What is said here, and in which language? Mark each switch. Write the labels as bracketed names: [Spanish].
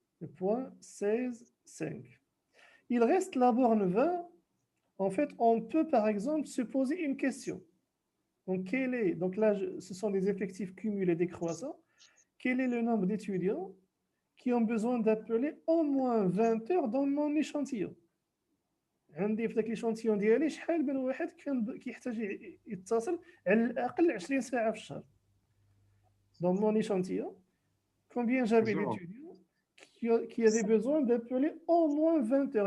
[French] Le point 16, 5. Il reste la borne 20. En fait, on peut par exemple se poser une question. Donc, donc là, ce sont des effectifs cumulés décroissants. Quel est le nombre d'étudiants qui ont besoin d'appeler au moins 20 heures dans mon échantillon? [Arabic] عندي في ذاك l'échantillon ديالي شحال من واحد كان كيحتاج يتصل على الأقل 20 ساعة في الشهر. [French] Dans mon échantillon, combien j'avais Zéro. d'étudiants qui avaient besoin d'appeler au moins 20 heures.